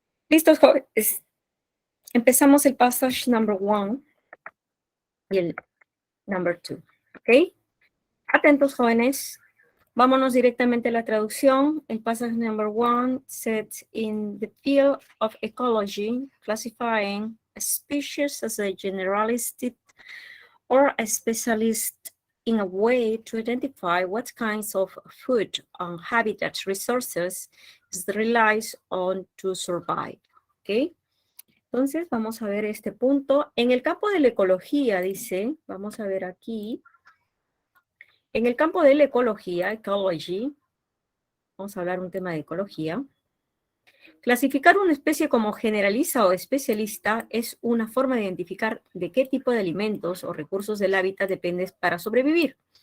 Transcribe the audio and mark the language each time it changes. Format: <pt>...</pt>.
<es>Listos, jóvenes. Empezamos el</es> <en>passage number 1</en> <es>y el</es> <en>number 2.</en> <es>¿Ok? Atentos, jóvenes. Vámonos directamente a la traducción.</es> <en>El passage number 1 says, in the field of ecology, classifying a species as a generalist or a specialist in a way to identify what kinds of food and habitat resources it relies on to survive.</en> <es>¿Ok? Entonces, vamos a ver este punto. En el campo de la ecología, dice, vamos a ver aquí, en el campo de la ecología, ecology, vamos a hablar un tema de ecología, clasificar una especie como generalista o especialista es una forma de identificar de qué tipo de alimentos o recursos del hábitat depende para sobrevivir.</es>